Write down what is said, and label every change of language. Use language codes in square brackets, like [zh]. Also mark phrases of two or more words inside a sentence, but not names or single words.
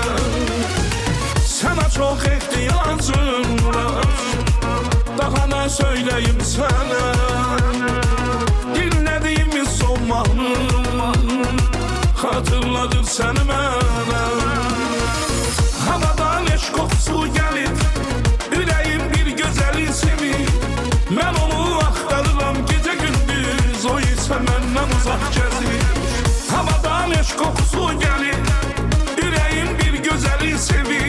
[tr] Sana çok ihtiyacım var, daha ne söyleyeyim sana. Dinlediğimiz son mahnı hatırladır seni bana. Havadan eşk kokusu gelir, [az] ürəyim bir gözəli sevir. Mən onu axtarıram gecə gündüz, o isə məndən uzaq gəzir. [tr] Havadan eşk kokusu gelir, [az] ürəyim bir gözəli sevir.